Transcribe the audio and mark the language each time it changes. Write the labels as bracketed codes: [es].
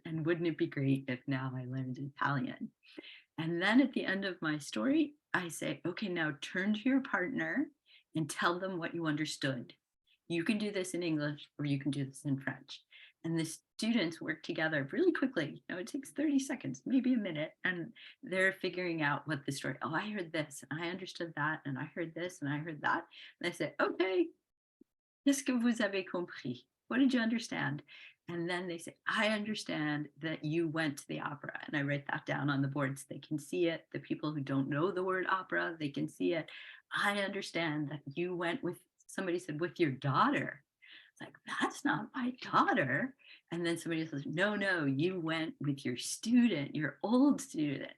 [en] And wouldn't it be great if now I learned Italian? And then at the end of my story, I say, okay, now turn to your partner and tell them what you understood. You can do this in English or you can do this in French. And the students work together really quickly. It takes 30 seconds, maybe a minute, and they're figuring out what the story, oh, I heard this, and I understood that, and I heard this, and I heard that. And I say, okay, [fr] qu'est-ce que vous avez compris? [en] What did you understand? And then they say, I understand that you went to the opera. And I write that down on the board so they can see it. The people who don't know the word opera, they can see it. I understand that you went with, somebody said, with your daughter. It's like, that's not my daughter. And then somebody says, no, you went with your student, your old student.